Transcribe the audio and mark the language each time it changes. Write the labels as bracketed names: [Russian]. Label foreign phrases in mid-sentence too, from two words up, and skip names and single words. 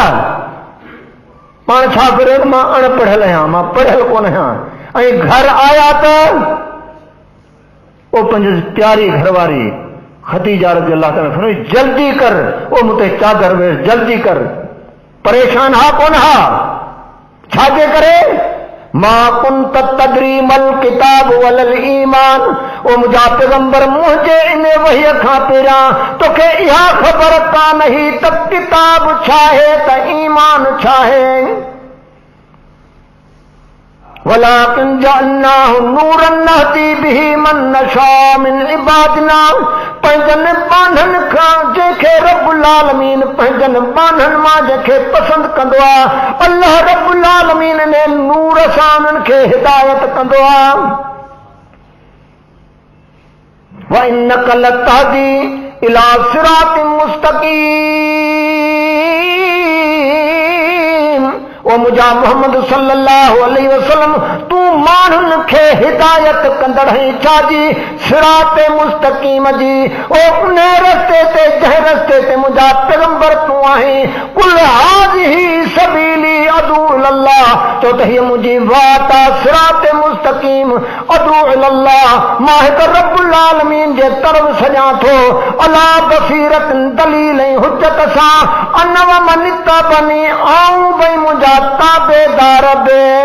[Sindhi] पाण छा करे, मां अणपढ़ियल आहियां, मां पढ़ियल कोन आहियां। ऐं घर आया त वो पंहिंजी प्यारी घरवारी खदीजा [Arabic] رضي الله تعالى [Sindhi] फरमाई, जल्दी कर, वो मूंते चादर वेड़, जल्दी कर। परेशान हा कोन हा? छाजे करे? [Arabic] ما كنت تدري ما الكتاب ولا الإيمان, [Sindhi] ओ मुंहिंजा पैगंबर मुंहिंजे इन वहीअ खां पहिरियां तोखे इहा ख़बर कान हुई त किताब छा आहे त ईमान छा आहे। [Arabic] ولكن جعلناه نورا نهدي به من نشاء من عبادنا, [Sindhi] पंहिंजनि बांधनि खां जंहिंखे [Arabic] رب العالمين [Sindhi] पंहिंजनि बांधनि मां जंहिंखे पसंदि कंदो आहे, अल्लाह [Arabic] رب العالمين [Sindhi] ने नूर सां उन्हनि खे हिदायत कंदो आहे। [Arabic] وإنك لتهدي إلى صراط مستقيم, [Sindhi] ओ मुंहिंजा मोहम्मद [Arabic] صلى الله عليه وسلم [Sindhi] तूं माण्हुनि खे हिदायत कंदड़ छाजी [Arabic] صراط مستقيم [Sindhi] जी ओ उन रस्ते ते जंहिं रस्ते ते मुंहिंजा पैगंबर तूं आहीं [Arabic] قل هذه سبيلي أدعو إلى الله [Sindhi] चो त हीअ मुंहिंजी वात आहे [Arabic] صراط مستقيم أدعو إلى الله [Sindhi] मां हिकु [Arabic] رب العالمين [Sindhi] जे तरफ़ सॼां थो [Arabic] على بصيرة [Sindhi] दलील ऐं हुज्जत सां [Arabic] أنا ومن اتبعني [Sindhi] आऊं भई मुंहिंजा ताबेदार बि